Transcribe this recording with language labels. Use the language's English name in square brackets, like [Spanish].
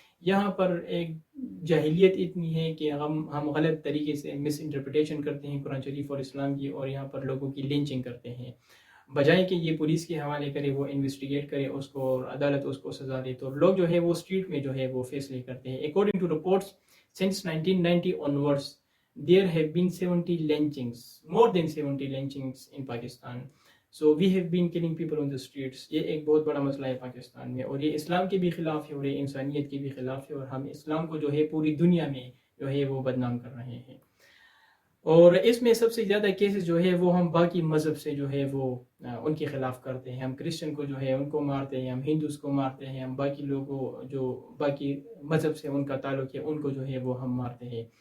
[Urdu] یہاں پر ایک جاہلیت اتنی ہے کہ ہم غلط طریقے سے مس انٹرپریٹیشن کرتے ہیں قرآن شریف اور اسلام کی, اور یہاں پر لوگوں کی لنچنگ کرتے ہیں. بجائے کہ یہ پولیس کے حوالے کرے, وہ انویسٹیگیٹ کرے اس کو اور عدالت اس کو سزا دے, تو لوگ جو ہے وہ اسٹریٹ میں جو ہے وہ فیصلے کرتے ہیں. [English] According to reports since 1990 onwards there have been 70 lynchings, more than 70 lynchings in Pakistan. So we have been killing people on the streets. [Urdu] یہ ایک بہت بڑا مسئلہ ہے پاکستان میں, اور یہ اسلام کے بھی خلاف ہے اور یہ انسانیت کے بھی خلاف ہے, اور ہم اسلام کو جو ہے پوری دنیا میں جو ہے وہ بدنام کر رہے ہیں. اور اس میں سب سے زیادہ کیسز جو ہے وہ ہم باقی مذہب سے جو ہے وہ ان کے خلاف کرتے ہیں. ہم کرسچن کو جو ہے ان کو مارتے ہیں, ہم ہندوز کو مارتے ہیں, ہم باقی لوگوں جو باقی مذہب سے ان کا تعلق ہے ان کو جو ہے وہ ہم مارتے ہیں.